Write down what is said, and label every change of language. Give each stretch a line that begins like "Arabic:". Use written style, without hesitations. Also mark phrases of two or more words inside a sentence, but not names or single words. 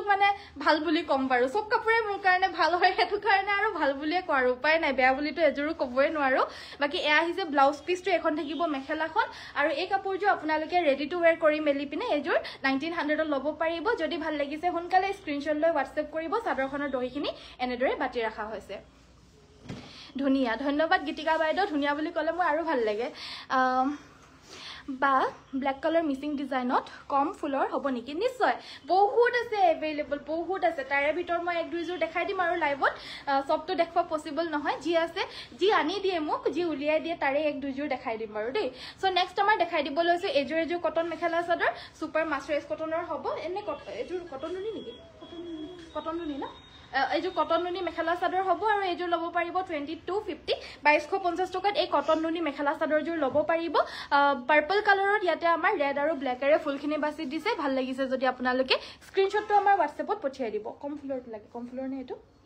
Assamese: মানে ভাল বুলি কম বাৰু সব কাপোৰে মোৰ কাৰণে ভাল হয় হেতু কাৰণে আৰু ভাল বুলিয়ে কোৱাৰ উপায় নাই বেয়া বুলিতো এযোৰো ক'বই নোৱাৰো বাকি এয়া আহিছে ব্লাউজ পিসটো এখন থাকিব মেখেলাখন আৰু এই কাপোৰযোৰ আপোনালোকে
English: ready to wear
Assamese: কৰি মেলি পিনে এযোৰ 1900 ত ল'ব পাৰিব যদি ভাল লাগিছে সোনকালে স্ক্ৰিনশ্বট লৈ WhatsApp কৰিব চাদৰখনৰ দহিখিনি এনেদৰে বাটি ৰাখা হৈছে ধুনিয়া ধন্যবাদ গীতিকা বাইদেউ ধুনিয়া বুলি ক'লে মই আৰু ভাল লাগে বা
English: black colour
Assamese: মিসিং ডিজাইনত কম ফুলৰ হ'ব নেকি নিশ্চয় বহুত আছে এভেইলেবল বহুত আছে তাৰে ভিতৰ মই এক দুইযোৰ দেখাই দিম আৰু লাইভত সবটো দেখবা পসিবল নহয় জি আছে জি আনি দিয়ে মোক জি উলিয়াই দিয়ে তাৰে এক দুইযোৰ দেখাই দিম বাৰু দেই
English: so next
Assamese: আমাৰ দেখাই দিব লৈছো এযোৰ কটন মেখেলা চাদৰ
English: super mercerised cotton
Assamese: হ'ব এনে এযোৰ কটন নুনি নেকি কটন নুনি না এযোৰ কটন নুনি মেখেলা চাদৰ হ'ব আৰু এযোৰ ল'ব পাৰিব 2250 2250 টকাত এই কটন নুনি মেখেলা চাদৰযোৰ ল'ব পাৰিব
English: purple colour
Assamese: ইয়াতে আমাৰ ৰেড আৰু ব্ল্যাকেৰে ফুলখিনি বাছি দিছে ভাল লাগিছে যদি আপোনালোকে স্ক্ৰিনশ্বটটো আমাৰ WhatsAppত পঠিয়াই দিব কম ফুলৰ লাগে কম ফুলৰ নে এটো